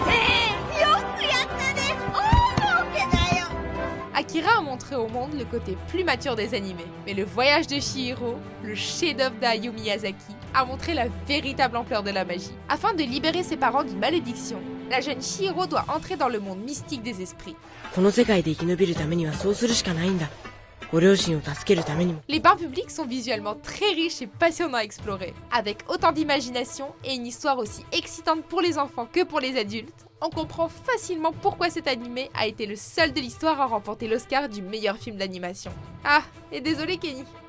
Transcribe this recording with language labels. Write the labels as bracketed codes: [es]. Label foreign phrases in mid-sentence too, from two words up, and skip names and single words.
[fr] Akira a montré au monde le côté plus mature des animés, mais le voyage de Chihiro, le chef-d'œuvre d'Hayao Miyazaki, a montré la véritable ampleur de la magie. Afin de libérer ses parents d'une malédiction, la jeune Chihiro doit entrer dans le monde mystique des esprits. [ja] この世界で生き延びるためにはそうするしかないんだ。ご両親を助けるためにも。 [fr] Les bains publics sont visuellement très riches et passionnants à explorer. Avec autant d'imagination et une histoire aussi excitante pour les enfants que pour les adultes, on comprend facilement pourquoi cet animé a été le seul de l'histoire à remporter l'Oscar du meilleur film d'animation. Ah, et désolé Kenny.